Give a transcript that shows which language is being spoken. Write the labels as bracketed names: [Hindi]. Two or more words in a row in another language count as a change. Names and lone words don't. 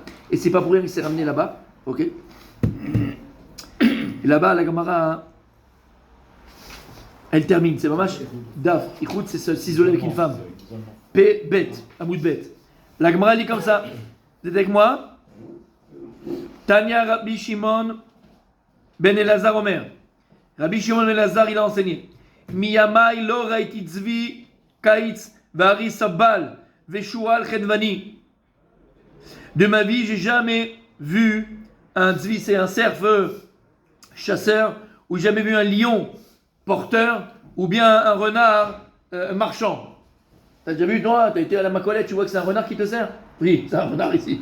[French] Et c'est pas pour rien qu'il s'est ramené là-bas. Ok. Et là-bas, la Gemara, elle termine. C'est [Hebrew] ממש דף. [French] Ichoud, c'est s'isoler avec une femme. [Hebrew] ב, עמוד ב. [French] La Gemara dit comme ça. Vous êtes avec moi? [Hebrew] תניא רבי שמעון בן אלעזר אומר. [French] Rabbi Shimon Ben Elazar, il a enseigné. [Hebrew] מימי לא ראיתי צבי קייץ וארי סבל ושועל חנווני. [French] De ma vie, j'ai jamais vu un tzvi, c'est un cerf chasseur, ou jamais vu un lion porteur, ou bien un renard marchand. T'as déjà vu, toi? T'as été à la Macolette, tu vois que c'est un renard qui te sert? Oui, c'est un renard ici.